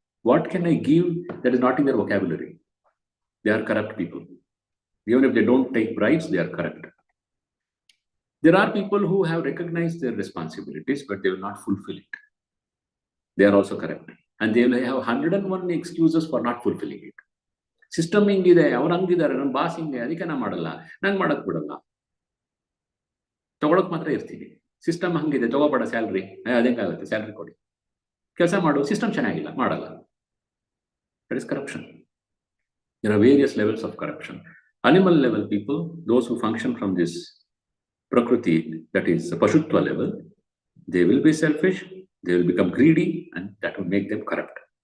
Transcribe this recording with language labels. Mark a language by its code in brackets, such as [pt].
[en] What can I give that is not in their vocabulary? They are corrupt people. Even if they don't take bribes, they are corrupt. There are people who have recognized their responsibilities, but they will not fulfill it. They are also corrupt. And they will have 101 excuses for not fulfilling it. [kn] System ಹಿಂಗಿದೆ, ಅವ್ರು ಹಂಗಿದ್ದಾರೆ, ನನ್ನ boss ಹಿಂಗೆ, ಅದಕ್ಕೆ ನಾ ಮಾಡಲ್ಲ, ನಂಗೆ ಮಾಡಕ್ ಬಿಡಲ್ಲ, ತಗೊಳಕ್ ಮಾತ್ರ ಇರ್ತೀನಿ. ಸಿಸ್ಟಮ್ ಹಂಗಿದೆ, ತಗೋಬೇಡ ಸ್ಯಾಲ್ರಿ, ಅದೇಂಗಾಗುತ್ತೆ, ಸ್ಯಾಲ್ರಿ ಕೊಡಿ, ಕೆಲಸ ಮಾಡು, ಸಿಸ್ಟಮ್ ಚೆನ್ನಾಗಿಲ್ಲ, ಮಾಡಲ್ಲ. [en] That is corruption. There are various levels of corruption. Animal level people, those who function from this Prakriti, that is Pashutva level, they will be selfish, they will become greedy, and that will make them corrupt.